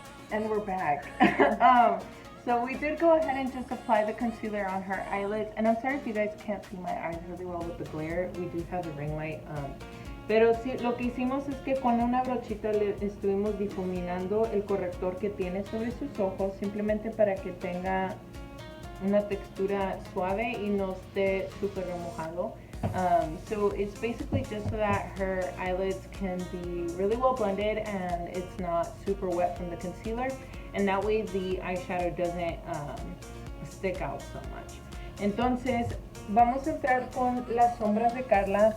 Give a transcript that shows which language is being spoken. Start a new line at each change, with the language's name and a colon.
English: And we're back. So we did go ahead and just apply the concealer on her eyelids. And I'm sorry if you guys can't see my eyes really well with the glare. We do have the ring light.
Spanish: Pero sí, lo que hicimos es que con una brochita le estuvimos difuminando el corrector que tiene sobre sus ojos, simplemente para que tenga una textura suave y no esté súper remojado.
English: So it's basically just so that her eyelids can be really well blended and it's not super wet from the concealer, and that way the eyeshadow doesn't stick out so much.
Spanish: Entonces vamos a entrar con las sombras de Karla.